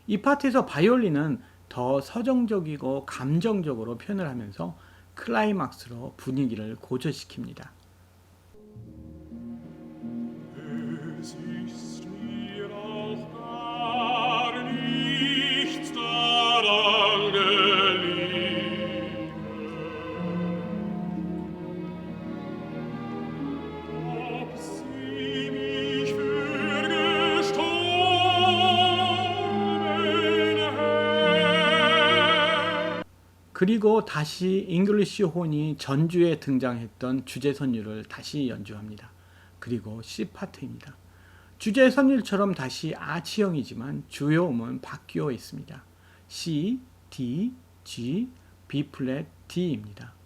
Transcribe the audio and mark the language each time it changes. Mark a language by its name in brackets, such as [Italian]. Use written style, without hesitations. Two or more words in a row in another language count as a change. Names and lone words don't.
[Korean] 이 파트에서 바이올린은 더 서정적이고 감정적으로 표현을 하면서 클라이막스로 분위기를 고조시킵니다. [German] Es ist mir auch gar nichts daran gelegen, ob sie mich für gestorben hält. [Korean] 그리고 다시 잉글리시 혼이 전주에 등장했던 주제 선율을 다시 연주합니다. 그리고 C 파트입니다. 주제 선율처럼 다시 아치형이지만 주요 음은 바뀌어 있습니다. C, D, G, B 플랫, D입니다.